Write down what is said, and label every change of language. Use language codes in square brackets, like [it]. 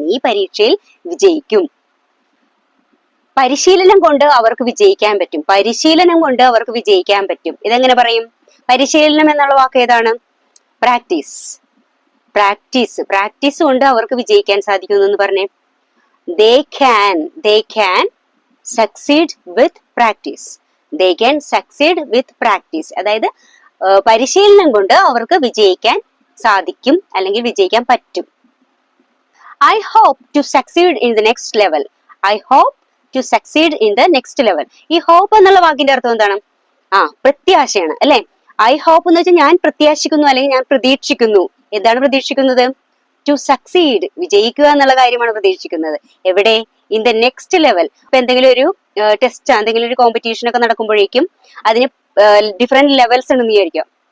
[ml] നീ പരീക്ഷയിൽ വിജയിക്കും. പരിശീലനം കൊണ്ട് അവർക്ക് വിജയിക്കാൻ പറ്റും. പരിശീലനം കൊണ്ട് അവർക്ക് വിജയിക്കാൻ പറ്റും. ഇതെങ്ങനെ പറയും? പരിശീലനം എന്നുള്ള വാക്ക് ഏതാണ്? പ്രാക്ടീസ്. പ്രാക്ടീസ്. പ്രാക്ടീസ് കൊണ്ട് അവർക്ക് വിജയിക്കാൻ സാധിക്കുന്നു എന്ന് പറഞ്ഞേ. [en] they can succeed with practice. They can succeed with practice. [ml] അതായത് പരിശീലനം കൊണ്ട് അവർക്ക് വിജയിക്കാൻ സാധിക്കും, അല്ലെങ്കിൽ വിജയിക്കാൻ പറ്റും. [en] I hope to succeed in the next level. I hope to succeed in the next level. [ml] ഈ hope എന്നുള്ള വാക്കിന്റെ അർത്ഥം എന്താണ്? പ്രത്യാശയാണ്, അല്ലെ? I hope എന്ന് വെച്ചാൽ ഞാൻ പ്രത്യാശിക്കുന്നു, അല്ലെങ്കിൽ ഞാൻ പ്രതീക്ഷിക്കുന്നു. എന്താണ് പ്രതീക്ഷിക്കുന്നത്? [en] to succeed, [ml] വിജയിക്കുക എന്നുള്ള കാര്യമാണ് പ്രതീക്ഷിക്കുന്നത്. എവിടെ? [en] In the next level. [ml] ഇപ്പൊ എന്തെങ്കിലും ഒരു ടെസ്റ്റ്, എന്തെങ്കിലും ഒരു കോമ്പറ്റീഷൻ ഒക്കെ നടക്കുമ്പോഴേക്കും അതിന് ഡിഫറെന്റ് ലെവൽസ് ഉണ്ടെന്ന് വിചാരിക്കാം.